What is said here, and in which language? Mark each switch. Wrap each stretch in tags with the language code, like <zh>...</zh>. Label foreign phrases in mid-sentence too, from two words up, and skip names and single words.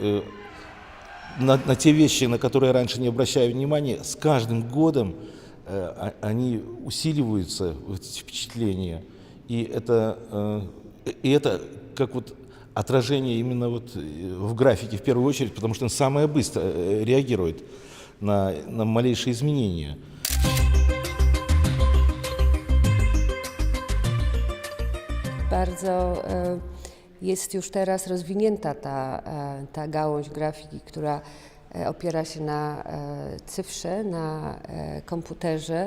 <ru>на те вещи, на которые раньше не обращали внимания, с каждым годом они усиливаются, эти впечатления, и это как вот отражение именно вот в графике в первую очередь, потому что он самое быстро реагирует на малейшие изменения.</ru> <pl>Bardzo jest już teraz rozwinięta ta gałąź grafiki, która opiera się na cyfrze, na komputerze.</pl>